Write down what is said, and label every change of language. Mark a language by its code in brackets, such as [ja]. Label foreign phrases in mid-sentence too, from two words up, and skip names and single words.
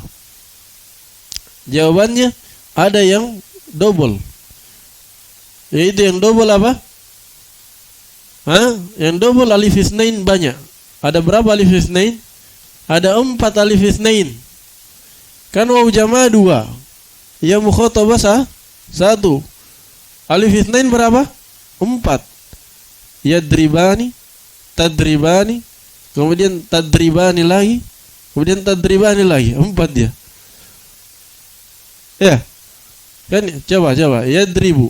[id] Jawabannya, ada yang double. Yaitu yang double apa? Yang double [ar] alif isnain [id] banyak. Ada berapa [ar] alif isnain? [id] Ada 4 [ar] alif isnain. [id] Kan [ar] waw jamaah [id] 2. [ar] Ya mukhatabah 1. Alif isnain [id] berapa? 4. [ar] Yadribani, tadribani, [id] kemudian tadribani lagi, kemudian tadribani lagi. 4 dia. Ya. Kan coba yadribu.